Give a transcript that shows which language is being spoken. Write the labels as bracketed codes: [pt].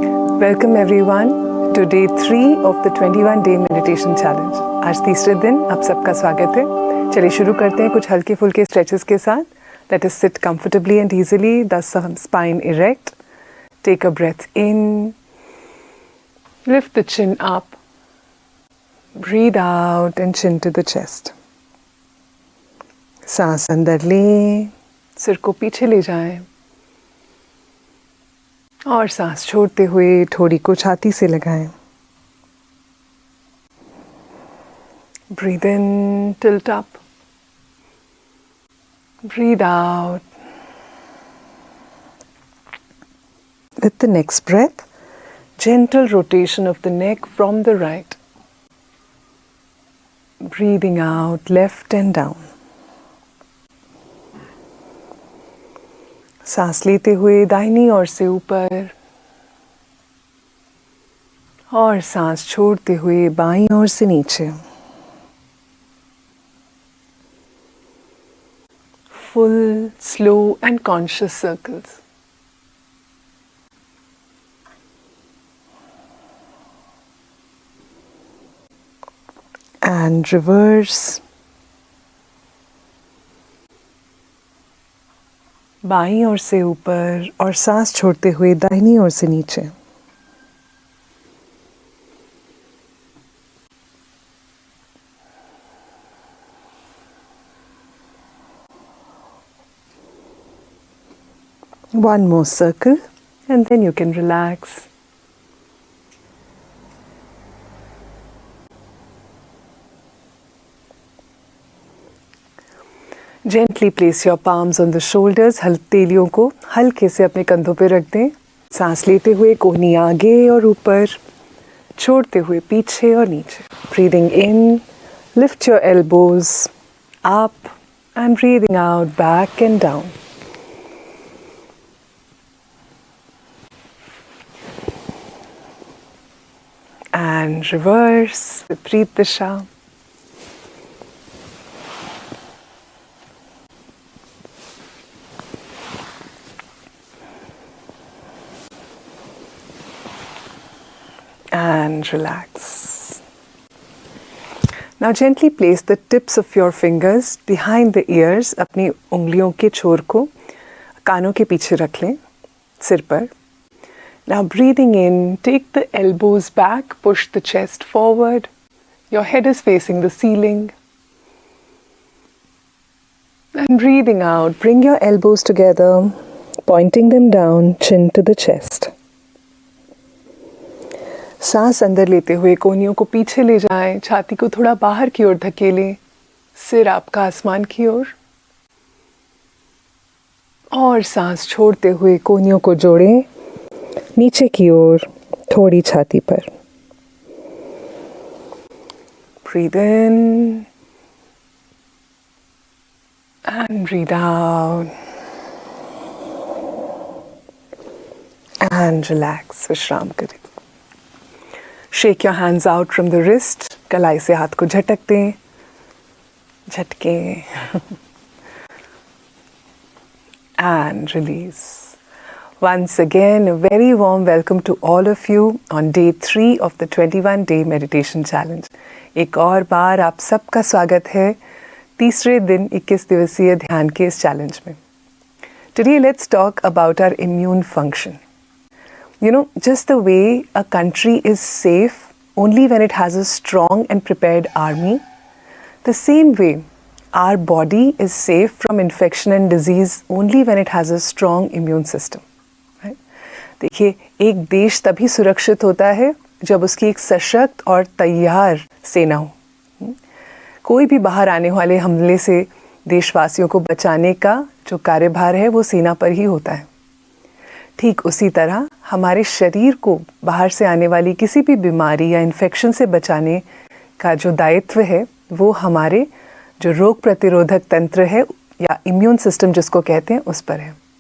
[en] Welcome everyone to day 3 of the 21-day meditation challenge. [hi] आज तीसरे दिन आप सबका स्वागत है. चलिए शुरू करते हैं कुछ हल्के फुल्के स्ट्रेचेस के साथ. [en] Let us sit comfortably and easily, thus spine erect. Take a breath in. Lift the chin up. Breathe out and chin to the chest. [hi] सांस अंदर लें, सिर को पीछे ले जाएं. और सांस छोड़ते हुए ठोड़ी को छाती से लगाएं. [en] Breathe in, tilt up. Breathe out. With the next breath, gentle rotation of the neck from the right. Breathing out left and down. [hi] सांस लेते हुए दाहिनी ओर से ऊपर और सांस छोड़ते हुए बाईं ओर से नीचे. [en] Full, slow and conscious circles. And reverse. [hi] बाईं ओर से ऊपर और सांस छोड़ते हुए दाहिनी ओर से नीचे. [en] One more circle and then you can relax. Gently place your palms on the shoulders. [hi] हथेलियों को हल्के से अपने कंधों पे रख दें. सांस लेते हुए कोहनी आगे और ऊपर, छोड़ते हुए पीछे और नीचे. [en] Breathing in, lift your elbows up and breathing out back and down. And reverse, [hi] विपरीत दिशा. [en] And relax. Now gently place the tips of your fingers behind the ears. [hi] अपनी उंगलियों के छोर को कानों के पीछे रख लें, सिर पर. [en] Now breathing in, take the elbows back, push the chest forward. Your head is facing the ceiling. And breathing out, bring your elbows together, pointing them down, chin to the chest. [hi] सांस अंदर लेते हुए कोहनियों को पीछे ले जाएं, छाती को थोड़ा बाहर की ओर धकेलें, सिर आपका आसमान की ओर. और सांस छोड़ते हुए कोहनियों को जोड़ें, नीचे की ओर, थोड़ी छाती पर. [en] Breathe in and breathe out and relax. [hi] विश्राम करें. [en] Shake your hands out from the wrist. [hi] कलाई से हाथ को झटक दें, झटके. [en] And release. Once again, a very warm welcome to all of you on day 3 of the 21-day meditation challenge. [hi] एक और बार आप सबका स्वागत है तीसरे दिन 21 दिवसीय ध्यान के इस चैलेंज में. [en] Today let's talk about our immune function. You know, just the way a country is safe only when it has a strong and prepared army, the same way our body is safe from infection and disease only when it has a strong immune system. Right? [hi] देखिए, एक देश तभी सुरक्षित होता है जब उसकी एक सशक्त और तैयार सेना हो. कोई भी बाहर आने वाले हमले से देशवासियों को बचाने का जो कार्यभार है वो सेना पर ही होता है. ठीक उसी तरह हमारे शरीर को बाहर से आने वाली किसी भी बीमारी या इन्फेक्शन से बचाने का जो दायित्व है वो हमारे जो रोग प्रतिरोधक तंत्र है या इम्यून सिस्टम जिसको कहते हैं उस पर है.